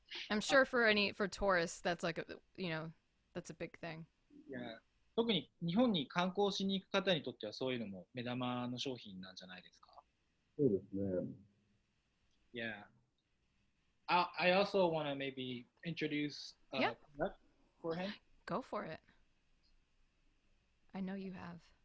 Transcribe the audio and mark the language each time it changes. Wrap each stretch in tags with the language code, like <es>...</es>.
<en>I'm sure for tourists that's like that's a big thing. Yeah.</en> <ja>特に日本に観光しに行く方にとってはそういうのも目玉の商品なんじゃないですか？そうですね。</ja> <en>Yeah. I also want to maybe introduce a product for him. Go for it. I know you have.</en>